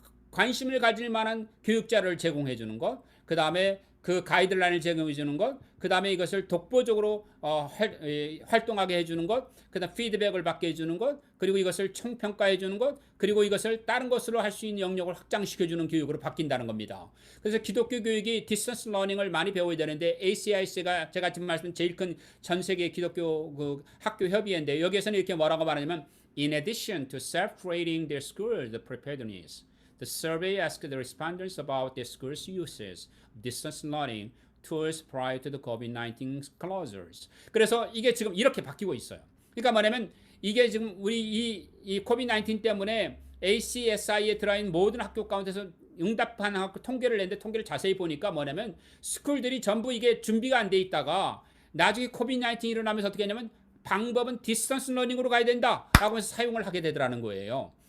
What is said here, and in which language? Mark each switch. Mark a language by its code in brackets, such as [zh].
[ko] 관심을 가질 만한 교육자를 제공해 주는 것, 그 다음에 그 가이드라인을 제공해 주는 것, 그 다음에 이것을 독보적으로 활동하게 해주는 것, 그 다음 피드백을 받게 해주는 것, 그리고 이것을 총평가해 주는 것, 그리고 이것을 다른 것으로 할 수 있는 영역을 확장시켜 주는 교육으로 바뀐다는 겁니다. 그래서 기독교 교육이 디스턴스 러닝을 많이 배워야 되는데 ACIC가 제가 지금 말씀드린 제일 큰 전 세계 기독교 그 학교 협의회인데 여기에서는 이렇게 뭐라고 말하냐면 [en] In addition to self-rating their school, the preparedness The survey asked the respondents about their school's uses of distance learning tools prior to the COVID-19 closures. [ko] 그래서 이게 지금 이렇게 바뀌고 있어요. 그러니까 뭐냐면 이게 지금 우리 이 COVID-19 때문에 ACSI에 들어있는 모든 학교 가운데서 응답한 학교 통계를 냈는데 통계를 자세히 보니까 뭐냐면 스쿨들이 전부 이게 준비가 안 돼 있다가 나중에 코비드 19 일어나면서 어떻게 했냐면 방법은 디스턴스 러닝으로 가야 된다라고 해서 사용을 하게 되더라는 거예요.